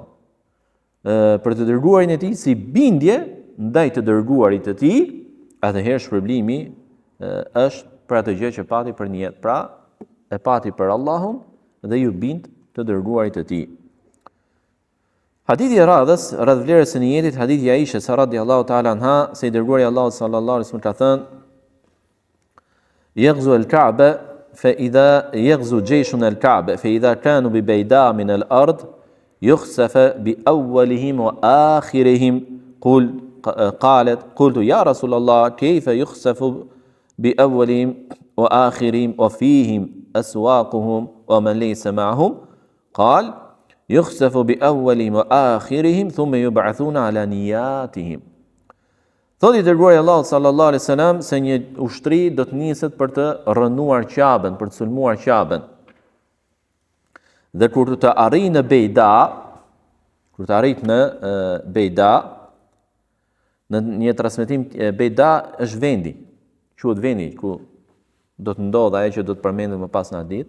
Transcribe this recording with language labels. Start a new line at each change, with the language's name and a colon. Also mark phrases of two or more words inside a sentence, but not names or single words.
Albanian: Për të dërguarin e tij si bindje ndaj të dërguarit të tij, atëherë shpërblimi është për atë gjë që pati për një jetë. Pra, e pati për Allahun dhe ju bind të dërguarit të tij. Hadithi i radhës, rreth vlerës së niyetit, hadithi i Aishës
Arabic: رضي الله تعالى عنها,
Albanian: se i dërguari i Allahut
Arabic: صلى الله عليه وسلم
Albanian: ka thënë:
Arabic: "يغزو الكعبة فإذا يغزو جيش الكعبة فإذا كانوا ببيداء من الأرض يخسف بأولهم وآخرهم." قالت قلت يا رسول الله كيف يخسف بأولهم وآخرهم وفيهم أسواقهم ومن ليس معهم قال يخسف بأولهم وآخرهم ثم يبعثون على نياتهم.
Albanian: Thot i dërguari Allahu
Arabic: صلى الله عليه وسلم
Albanian: se një ushtri do të niset për të rënuar Ka'ben, për të sulmuar Ka'ben. Dhe kur të arrijë në Bejda, në Bejda, në një transmetim, Bejda është vendi, quhet vendi ku do të ndodhë ajo që do të përmendet më pas në hadith.